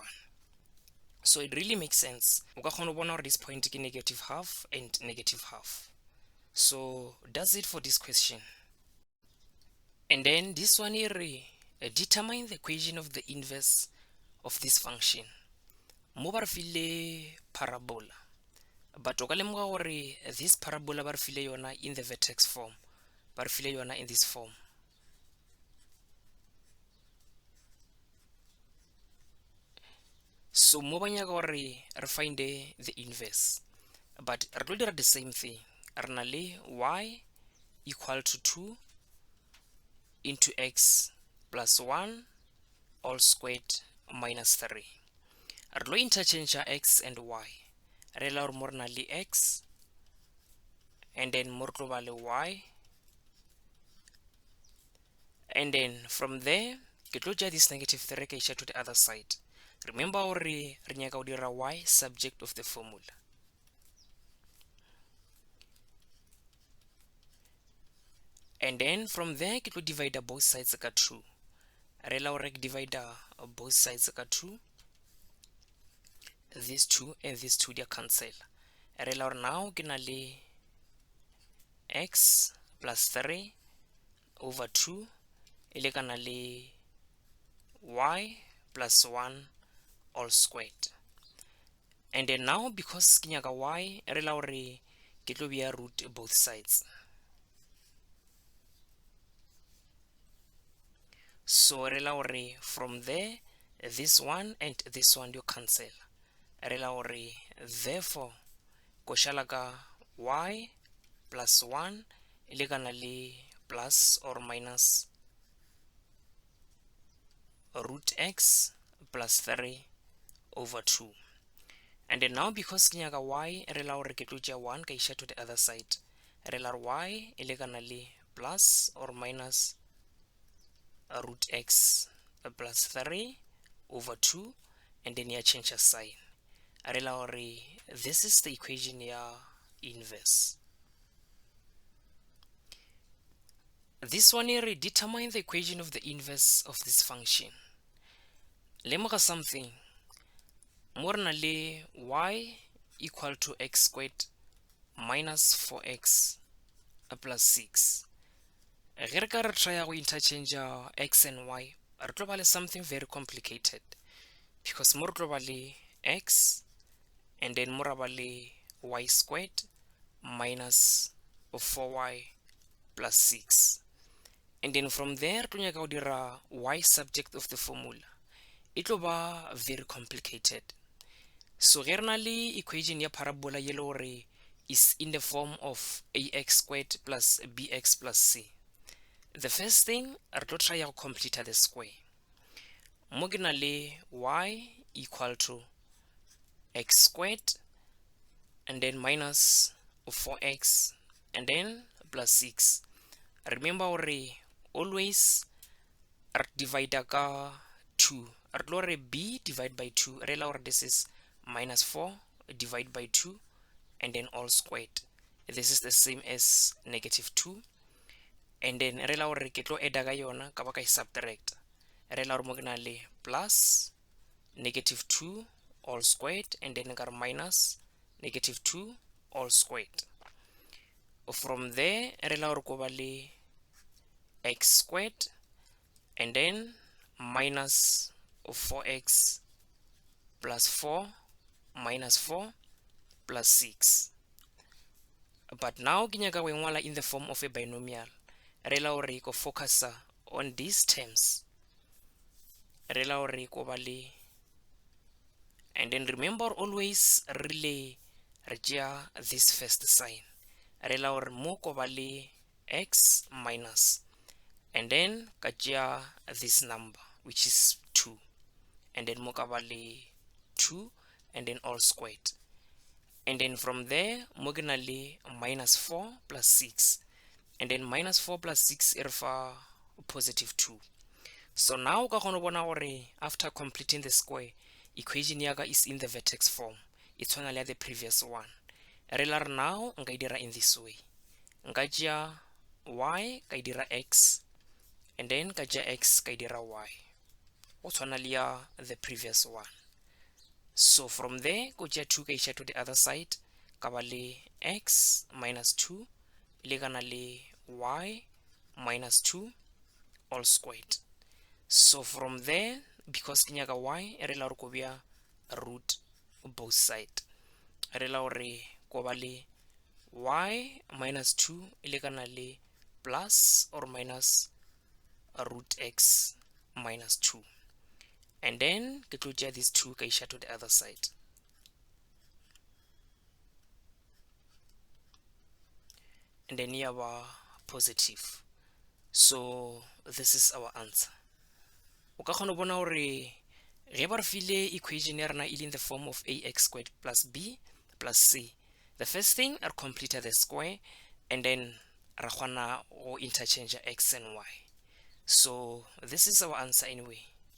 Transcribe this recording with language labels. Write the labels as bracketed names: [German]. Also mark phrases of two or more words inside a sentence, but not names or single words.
[English] So it really makes sense. This point is negative half and negative half. So that's it for this question. And then this one here, determine the equation of the inverse of this function. [Northern Sotho] Mo ba re file parabola, but o ka lemoga gore [English] this parabola [Northern Sotho] ba re file yona [English] in the vertex form, [Northern Sotho] ba re file yona [English] in this form. [Northern Sotho] So mo ba nyaka gore re [English] find the inverse, [Northern Sotho] but re tlo dira [English] the same thing. [Northern Sotho] Re na le [English] y equal to 2 into x plus 1 all squared minus 3. [Northern Sotho] Re tlo [English] interchange x and y. [Northern Sotho] Re la gore mo re na le x, [English] and then [Northern Sotho] mo re tlo ba le y, [English] and then from there [Northern Sotho] ke tlo ja [English] this negative 3 [Northern Sotho] ka isha [English] to the other side. [Northern Sotho] Remember gore re nyaka go dira y [English] subject of the formula. And then from there [Northern Sotho] ke tlo [English] divide both sides ka 2. [Northern Sotho] Re la gore ke [English] divide both sides [Northern Sotho] ka 2. [English] These 2 and these 2 they cancel. [Northern Sotho] Re la gore [English] now [Northern Sotho] ke na le [English] x plus 3 over 2 [Northern Sotho] ile kana le [English] y plus 1 all squared. And then now because [Northern Sotho] ke nyaka y, re la gore ke tlo bea [English] root both sides. So [Northern Sotho] re la gore [English] from there this one and this one you cancel. [Northern Sotho] Re la gore [English] therefore [Northern Sotho] ko shala ka [English] y plus 1 [Northern Sotho] ile kana le [English] plus or minus root x plus 3 over 2. And then now because [Northern Sotho] ke nyaka y, re la gore ke tlo tšea 1 ka isha [English] to the other side. [Northern Sotho] Re la [English] y [Northern Sotho] ile kana le [English] plus or minus root x plus 3 over 2, and then ya change a sign. [Northern Sotho] Re la gore [English] this is the equation ya inverse. This one here, determine the equation of the inverse of this function. Lemoga something. [Northern Sotho] Mo re na le [English] y equal to x squared minus 4x plus 6. [Northern Sotho] Ge re ka re try go [English] interchange x and y, [Northern Sotho] re tlo ba le [English] something very complicated, [Northern Sotho] because mo re tlo ba le [English] x and then [Northern Sotho] mo ra ba le [English] y squared minus 4y plus 6. And then from there [Northern Sotho] to nyaka go dira [English] y subject of the formula. It will be very complicated. So [Northern Sotho] ge re na le [English] equation ya parabola [Northern Sotho] ye le gore [English] is in the form of ax squared plus bx plus c. The first thing, [Northern Sotho] re tlo try go [English] complete the square. [Northern Sotho] Mo ke na le [English] y equal to x squared and then minus 4x and then plus 6. Remember always divide ka 2. [Northern Sotho] Re tlo re b [English] divide by 2. [Northern Sotho] Re la gore [English] this is minus 4 divided by 2 and then all squared. This is the same as negative 2. And then [Northern Sotho] re la gore ke tlo add ka yona ka ba ka subtract. Re la gore mo ke na le [English] plus negative 2 all squared and then ka minus negative 2 all squared. From there [Northern Sotho] re la gore ko ba le [English] x squared and then minus 4x plus 4 minus 4 plus 6. But now [Northern Sotho] ke nyaka go ngwala [English] in the form of a binomial. [Northern Sotho] Re la gore ko [English] focus on these terms. [Northern Sotho] Re la gore ko ba le, [English] and then remember always [Northern Sotho] re tšea [English] this first sign, [Northern Sotho] re la gore mo ko ba le [English] x minus, and then [Northern Sotho] ka tšea [English] this number which is 2, and then [Northern Sotho] mo ka ba le 2, [English] and then all squared, and then from there mo ke na le minus 4 plus 6, and then minus 4 plus 6 [Northern Sotho] e re fa [English] positive 2. So now [Northern Sotho] ka kgona bona gore [English] after completing the square, equation yaka is in the vertex form, [Northern Sotho] e tshwana le [English] the previous one. [Northern Sotho] Re la re now nka dira [English] in this way, [Northern Sotho] nka tšea y ka dira x, [English] and then [Northern Sotho] ka tšea x ka dira y, o tshwana le ya [English] the previous one. So from there [Northern Sotho] go tšea [English] 2 [Northern Sotho] ka iša [English] to the other side, [Northern Sotho] ka ba le [English] x minus 2 [Northern Sotho] le kana le [English] y minus 2 all squared. So from there, because [Northern Sotho] ke nyaka y, re la gore ko bea [English] root both side, [Northern Sotho] re la gore ko ba le [English] y minus 2 [Northern Sotho] ile kana le [English] plus or minus root x minus 2, and then [Northern Sotho] ke tlo tšea [English] this 2 [Northern Sotho] ka iša [English] to the other side, and then [Northern Sotho] ya ba [English] positive. So this is our answer. [Northern Sotho] O ka kgona bona gore ge ba re file [English] equation [Northern Sotho] ya rena e [English] in the form of ax squared plus b plus c, the first thing are complete the square, and then [Northern Sotho] ra kgona go [English] interchange x and y. So this is our answer anyway.